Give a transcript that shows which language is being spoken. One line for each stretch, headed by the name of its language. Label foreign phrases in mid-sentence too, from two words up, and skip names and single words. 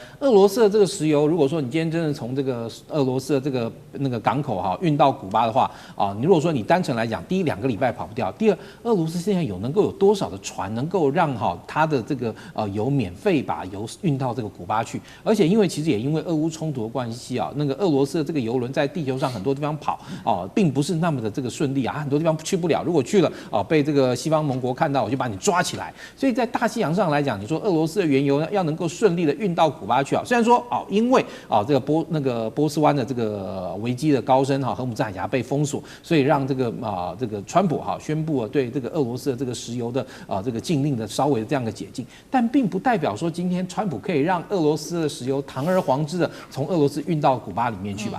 Chinese: 俄羅斯的這個石油，如果說你今天真的從這個俄羅斯的這個那個港口運到古巴的話你如果說你單純來講，第一2個禮拜跑不掉，第二，俄羅斯現在能夠有多少的船能夠讓它的這個油免費把油運到這個古巴去？而且因為其實也因為俄烏衝突的關係那個俄羅斯的這個郵輪在地球上很多地方跑哦，並不是那麼的这個順利啊，很多地方去不了。如果去了哦，被這個西方盟國看到，我就把你抓起來。所以在大西洋上來講，你說俄羅斯的原油呢要能夠順利的運到古巴去啊，雖然說哦，因為哦這個波斯灣的這個危機的高升哈，荷姆斯海峽被封鎖，所以讓這個川普哈宣布了對這個俄羅斯的這個石油的這個禁令的稍微的這樣的解禁，但並不代表說今天川普可以讓俄羅斯的石油堂而皇之的從俄羅斯運到古巴裡面去吧。